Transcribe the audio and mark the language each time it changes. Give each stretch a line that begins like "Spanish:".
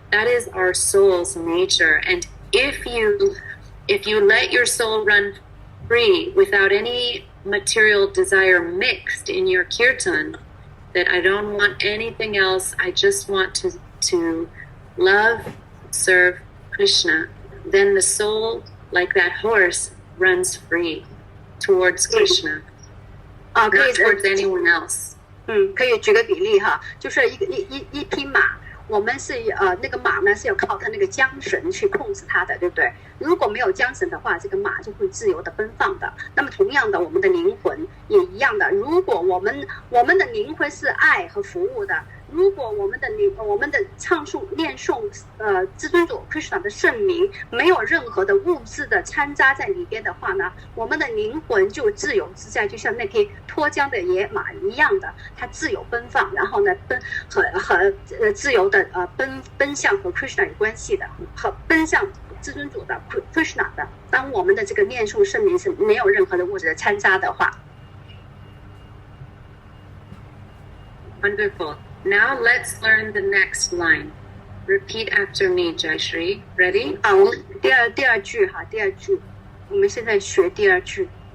English: That is our soul's nature. And if you let your soul run free without any material desire mixed in your kirtan, that I don't want anything else, I just want to love, serve Krishna, then the soul, like that horse, runs free towards Krishna, not towards anyone else.
Chinese: 可以举个比例哈，就是一匹马，我们是那个马呢是要靠它那个缰绳去控制它的，对不对？如果没有缰绳的话，这个马就会自由的奔放的。那么同样的，我们的灵魂也一样的。如果我们的灵魂是爱和服务的，如果我们的唱诵念诵至尊主 Krishna 的圣名没有任何的物质的掺杂在里边的话呢，我们的灵魂就自由自在，就像那匹脱缰的野马一样的，它自由奔放，然后呢和自由的奔向和 Krishna 有关系的，和奔向至尊主的 Krishna 的。当我们的这个念诵圣名是没有任何的物质的掺杂的话。
English: Wonderful. Now let's learn the next line. Repeat after me, Jayashri. Ready?
Chinese: 我们第二句哈，第二句，我们现在学第二句。